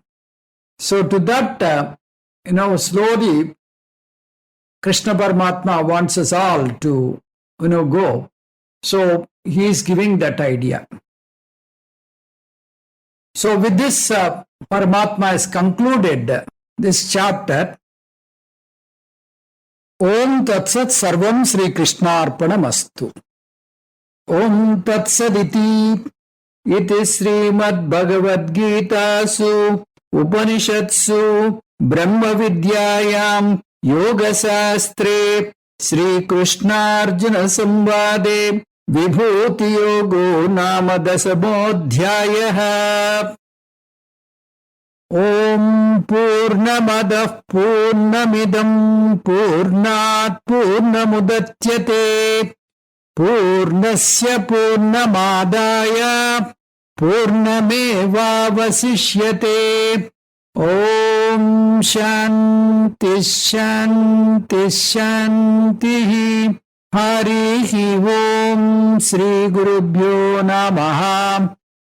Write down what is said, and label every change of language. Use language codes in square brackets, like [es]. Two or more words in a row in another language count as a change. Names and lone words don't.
[en] So to that, slowly Krishna Paramatma wants us all to, go. So he is giving that idea. So with this, Paramatma has concluded this chapter. [sa] ॐ तत्सत् सर्वं श्री कृष्ण अर्पणमस्तु. ॐ तत्सदिति इति श्रीमद् भगवद् गीता सु उपनिषत्सु ब्रह्म विद्यायां योग शास्त्रे श्री कृष्ण अर्जुन संवादे विभूति योगो नाम दशमोध्यायः. ఓం పూర్ణమదః పూర్ణమిదం పూర్ణాత్ పూర్ణముదచ్యతే పూర్ణస్య పూర్ణమాదాయ పూర్ణమేవావశిష్యతే. ఓం శాంతి శాంతి శాంతి. హరి ఓం. శ్రీ గురుభ్యో నమః.